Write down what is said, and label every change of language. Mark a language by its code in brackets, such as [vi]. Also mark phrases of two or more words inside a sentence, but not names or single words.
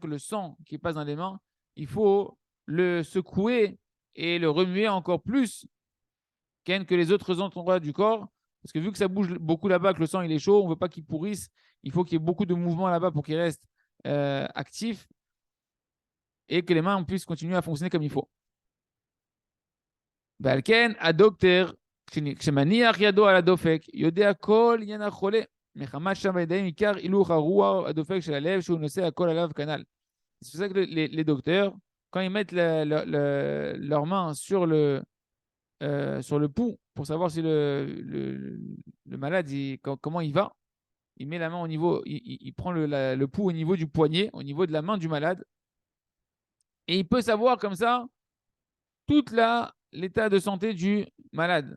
[fr] C'est ça que le sang qui passe dans les mains, il faut le secouer et le remuer encore plus que les autres endroits du corps. Parce que vu que ça bouge beaucoup là-bas, que le sang il est chaud, on ne veut pas qu'il pourrisse. Il faut qu'il y ait beaucoup de mouvement là-bas pour qu'il reste actif et que les mains puissent continuer à fonctionner comme il faut. [he] ועל כן, הדוקטור, כשמניח ידו על הדופק, יודע כל עניין החולה, מחמת שם בידיים עיקר הילוך הרוח הדופק של הלב, שהוא נושא הכל עליו כנ"ל. [fr] C'est pour ça que les docteurs, quand ils mettent leurs mains sur le pouls, pour savoir si le malade, comment il va, il met la main au niveau, il prend le pouls au niveau du poignet, au niveau de la main du malade, et il peut savoir comme ça tout l'état de santé du malade.